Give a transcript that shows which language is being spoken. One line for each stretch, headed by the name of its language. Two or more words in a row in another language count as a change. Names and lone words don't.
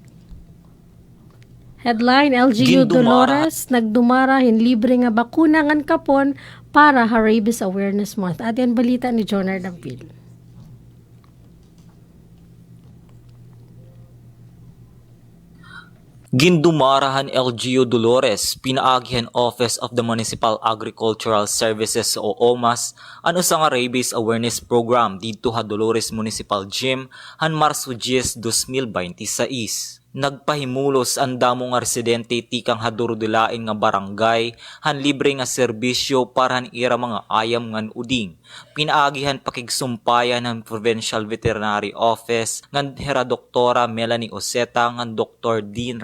Waray: Headline, LGU Dolores nagdumara hin libre nga bakuna ngan kapon para ha Rabies Awareness Month. At yan balita ni Jonard Dampil. Gindumarahan LGU Dolores, pinaagihan Office of the Municipal Agricultural Services o OMAS, ano sa nga Rabies Awareness Program dito ha Dolores Municipal Gym han Marso 10, 2026. Nagpahimulos ang damo nga residente tikang hadurudulain nga barangay han libre nga serbisyo para han ira mga ayam ngan uding. Pinaagihan pakigsumpayan ng Provincial Veterinary Office ngan Hera Doktora Melanie Oseta ngan Dr.